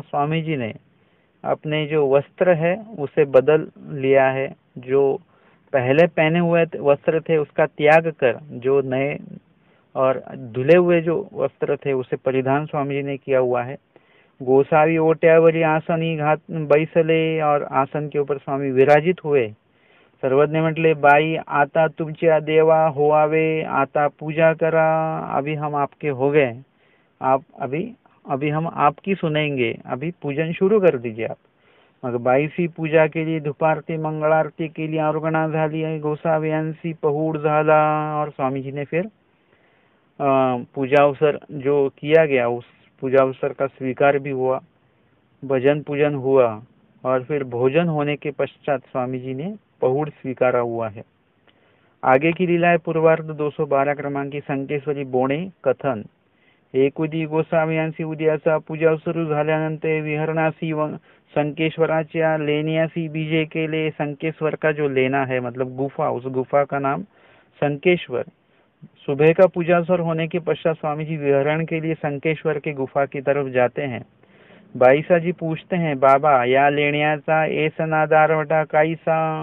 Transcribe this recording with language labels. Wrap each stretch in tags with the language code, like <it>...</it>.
<hi>स्वामी जी ने अपने जो वस्त्र है उसे बदल लिया है, जो पहले पहने हुए वस्त्र थे उसका त्याग कर जो नए और धुले हुए जो वस्त्र थे उसे परिधान स्वामी जी ने किया हुआ है।</hi> <mr>गोसावी ओट्यावरी आसनी घात बैसले,</mr> <hi>और आसन के ऊपर स्वामी विराजित हुए।</hi> <mr>सर्वज्ञ म्हटले बाई आता तुमच्या देवा होवावे, आता पूजा करा।</mr> <hi>अभी हम आपके हो गए, आप अभी अभी हम आपकी सुनेंगे, अभी पूजन शुरू कर दीजिए आप।</hi> <mr>मग बाईसी पूजा केली, धुपारती मंगळारती केली, अर्पणा झाली, गोसाव्यांसी पहुड झाला।</mr> <hi>और स्वामी जी ने फिर पूजा अवसर जो किया गया उस पूजा अवसर का स्वीकार भी हुआ, भजन पूजन हुआ, और फिर भोजन होने के पश्चात स्वामी जी ने पहुड़ स्वीकारा हुआ है। आगे की लीला है पूर्वार्ध 212 क्रमांकी संकेश्वरी बोणे कथन।</hi> <mr>एकुदी गोसाव्यांसी उद्याचा पूजा सुरू झाल्यानंतर विहरणासी संकेश्वराच्या लेण्यासी बीजे केले।</mr> <hi>संकेश्वर का जो लेना है मतलब गुफा, उस गुफा का नाम संकेश्वर। सुबह का पूजा अवसर होने के पश्चात स्वामी जी विहरण के लिए संकेश्वर के गुफा की तरफ जाते हैं। बाईसा जी पूछते हैं</hi> <mr>बाबा या लेण्याचा एसनादारवटा काईसा।</mr>